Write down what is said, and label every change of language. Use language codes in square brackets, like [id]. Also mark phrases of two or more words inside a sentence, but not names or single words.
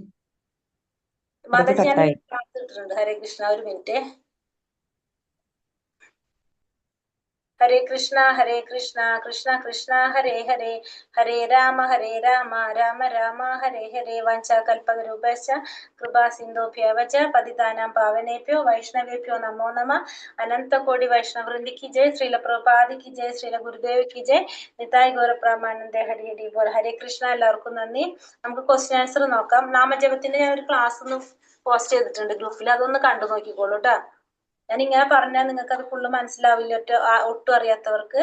[ml] മാതാജി ഞാൻ കട്ടായി. ക്ലാസ് ഇട്ടിട്ടുണ്ട്. ഹരേ കൃഷ്ണ, ഒരു മിനിറ്റ്. [sa] ഹരേ കൃഷ്ണ കൃഷ്ണ കൃഷ്ണ ഹരേ ഹരേ, ഹരേ രാമ രാമ രാമ ഹരേ ഹരേ. വാഞ്ചാകൽപതരൂപശ്ച കൃപാ സിന്ധുഭ്യവച പതിതാനാം പാവനേഭ്യോ വൈഷ്ണവേഭ്യോ നമോ നമ. [hi] अनंतकोटि वैष्णववृंद की जय. श्रील प्रभुपाद की जय. श्रील गुरुदेव की जय. [bn] নিতাই গৌরপ্রেমানন্দ হরি হরি বোল. [sa] ഹരേ കൃഷ്ണ. [ml] എല്ലാവർക്കും നന്ദി. നമുക്ക് [en] question answer [ml] നോക്കാം. നാമജപത്തിന്റെ ഞാൻ ഒരു ക്ലാസ് ഒന്ന് പോസ്റ്റ് ചെയ്തിട്ടുണ്ട് ഗ്രൂപ്പിൽ, അതൊന്ന് കണ്ടു നോക്കിക്കോളൂ കേട്ടോ. ഞാൻ ഇങ്ങനെ പറഞ്ഞാൽ നിങ്ങൾക്ക് അത് ഫുള്ള് മനസ്സിലാവില്ല ഒട്ടും അറിയാത്തവർക്ക്.